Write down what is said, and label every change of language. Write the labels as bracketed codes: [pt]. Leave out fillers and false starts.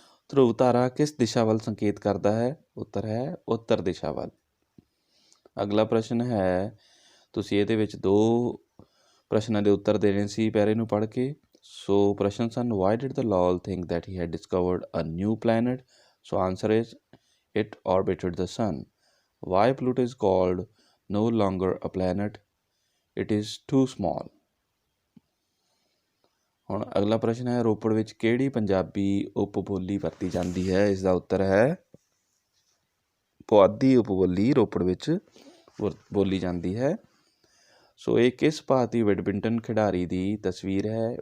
[pa] ਧਰੁਵ ਤਾਰਾ ਕਿਸ ਦਿਸ਼ਾ ਵੱਲ ਸੰਕੇਤ ਕਰਦਾ ਹੈ? ਉੱਤਰ ਹੈ ਉੱਤਰ ਦਿਸ਼ਾ ਵੱਲ। ਅਗਲਾ ਪ੍ਰਸ਼ਨ ਹੈ, ਤੁਸੀਂ ਇਹਦੇ ਵਿੱਚ 2 ਪ੍ਰਸ਼ਨਾਂ ਦੇ ਉੱਤਰ ਦੇਣੇ ਸੀ ਪੈਰੇ ਨੂੰ ਪੜ੍ਹ ਕੇ। ਸੋ ਪ੍ਰਸ਼ਨ ਸਨ, [en] Why did the Lowell think that he had discovered a new planet? So answer is it orbited the sun. Why Pluto is called no longer a planet? It is too small. [pa] ਹੁਣ ਅਗਲਾ ਪ੍ਰਸ਼ਨ ਹੈ, ਰੋਪੜ ਵਿੱਚ ਕਿਹੜੀ ਪੰਜਾਬੀ ਉਪਬੋਲੀ ਵਰਤੀ ਜਾਂਦੀ ਹੈ? ਇਸ ਦਾ ਉੱਤਰ ਹੈ ਪੁਆਧੀ ਉਪਬੋਲੀ ਰੋਪੜ ਵਿੱਚ ਬੋਲੀ ਜਾਂਦੀ ਹੈ। ਸੋ ਇਹ ਕਿਸ ਭਾਰਤੀ ਬੈਡਮਿੰਟਨ ਖਿਡਾਰੀ ਦੀ ਤਸਵੀਰ ਹੈ?